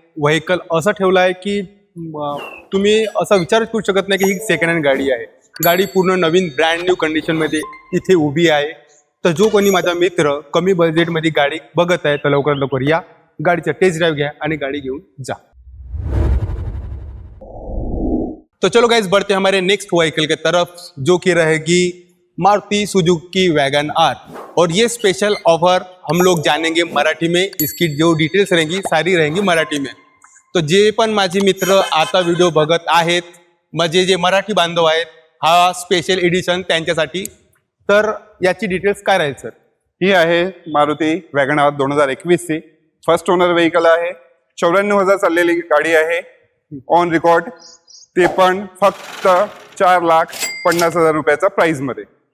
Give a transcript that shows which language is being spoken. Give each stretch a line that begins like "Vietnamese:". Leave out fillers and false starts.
Marathi: Vehicle असं ठेवलं आहे की तुम्ही असा विचारच करू शकत नाही की ही सेकंड हँड गाडी आहे. गाडी पूर्ण नवीन ब्रँड न्यू कंडिशनमध्ये इथे उभी आहे. तर जो कोणी माझा मित्र कमी बजेटमध्ये गाडी बघत आहे, तर लवकर लवकर या, गाडीचा टेस्ट ड्राइव घ्या आणि गाड़ी घेऊन जा.
Hindi: तो चलो गाइस, बढ़ते हैं हमारे नेक्स्ट व्हीकल के तरफ, जो कि रहेगी मारुति सुजुकी वैगन आर. और ये स्पेशल ऑफर हम लोग जानेंगे मराठी में. इसकी जो डिटेल्स रहेंगी सारी रहेंगी मराठी में.
Marathi: तो जे पण माझे मित्र आता व्हिडिओ बघत आहेत, म्हणजे जे मराठी बांधव आहेत, हा स्पेशल एडिशन त्यांच्यासाठी. तर याची डिटेल्स काय राहील सर? ही आहे मारुती वॅगन आर 2021 ची फर्स्ट ओनर व्हेकल आहे. 94,000 चाललेली गाडी आहे ऑन रेकॉर्ड, ते पण फक्त 4,50,000 रुपयाचा प्राइस मध्ये.